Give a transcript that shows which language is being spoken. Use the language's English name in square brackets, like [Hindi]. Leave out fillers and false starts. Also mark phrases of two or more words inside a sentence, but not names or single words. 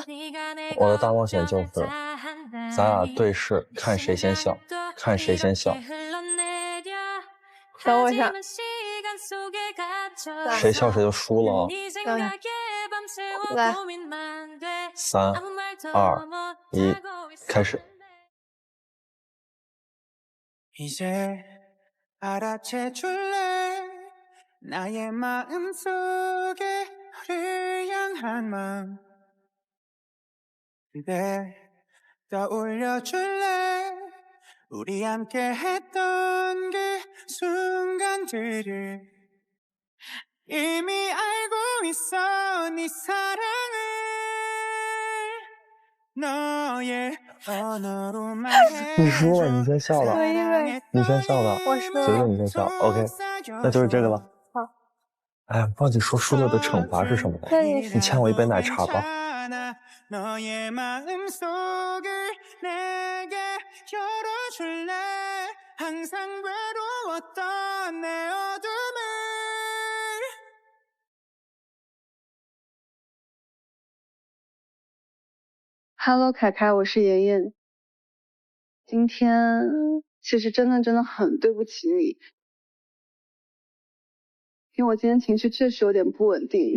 [Chinese] 我的大冒险就是，咱俩对视，看谁先笑，看谁先笑。等我一下，谁笑谁就输了哦。来，3、2、1，开始。 [Korean] 이제 알아채줄래 나의 마음속에 너를 향한 마음 그대 떠올려줄래 우리 함께 했던 그 순간들을 이미 알고 있어 네 사랑을 너의 언어로 말해 [Chinese] 你输了，你先笑吧。你先笑吧。我输了。随便你先笑。OK， 那就是这个了。好。哎呀，忘记说输了的惩罚是什么了。你欠我一杯奶茶吧。 [Korean] 너의 마음속을 내게 열어줄래 항상 외로웠던 내 어둠을 [Chinese] Hello， 凯凯，我是妍妍。今天其实真的很对不起你，因为我今天情绪确实有点不稳定。